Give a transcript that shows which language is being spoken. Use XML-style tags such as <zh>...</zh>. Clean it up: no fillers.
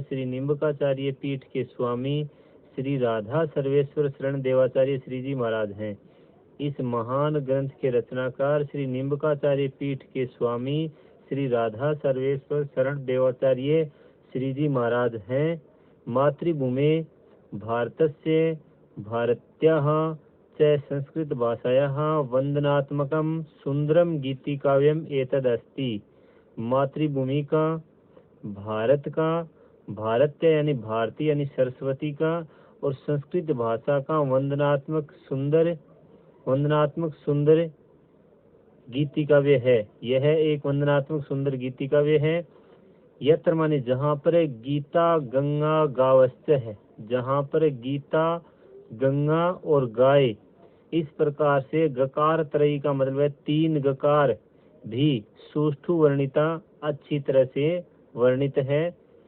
<hi>श्री निम्बकाचार्य पीठ के स्वामी श्री राधा सर्वेश्वर शरण देवाचार्य श्री जी महाराज हैं। इस महान ग्रंथ के रचनाकार श्री निम्बकाचार्य पीठ के स्वामी श्री राधा सर्वेश्वर शरण देवाचार्य श्री जी महाराज हैं।</hi> <sa>मातृभूमि भारतस्य भारत्याः च संस्कृत भाषायाः वंदनात्मकं सुंदरम गीतिकाव्यम एतदस्ति।</sa> <hi>मातृभूमि का, भारत का, भारत्य यानी भारती यानी सरस्वती का, और संस्कृत भाषा का वंदनात्मक सुंदर गीति काव्य है। यह एक वंदनात्मक सुंदर गीति काव्य है।</hi> <sa>यत्र</sa> <hi>माने जहाँ पर</hi> <sa>गीता गंगा गावश्च</sa> <hi>है, जहाँ पर गीता गंगा और गाय, इस प्रकार से गकार त्रयी का मतलब है 3 गकार भी</hi> <sa>सुष्ठु वर्णिता,</sa> <hi>अच्छी तरह से वर्णित है।</hi>